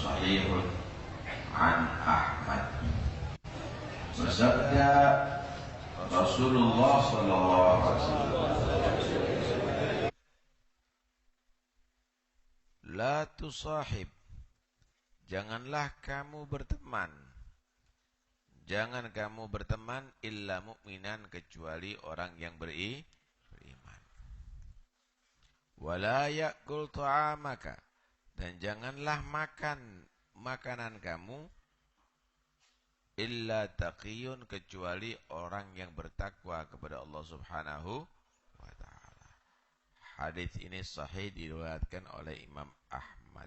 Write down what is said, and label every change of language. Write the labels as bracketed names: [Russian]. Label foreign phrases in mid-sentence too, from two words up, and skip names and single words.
[Arabic] صحيح عن أحمد. [Indonesian] Bersabda Rasulullah [Arabic] صلى الله عليه وسلم, لا تصاحب, [Indonesian] janganlah kamu berteman. Jangan kamu berteman [Arabic] إلا مؤمنا, [Indonesian] kecuali orang yang beriman. [Arabic] ولا يأكل طعامك, [Indonesian] dan janganlah makan makanan kamu [Arabic] إلا تقي, [Indonesian] kecuali orang yang bertakwa kepada Allah [Arabic] سبحانه وتعالى. [Indonesian] Hadis ini sahih, diriwayatkan oleh Imam Ahmad.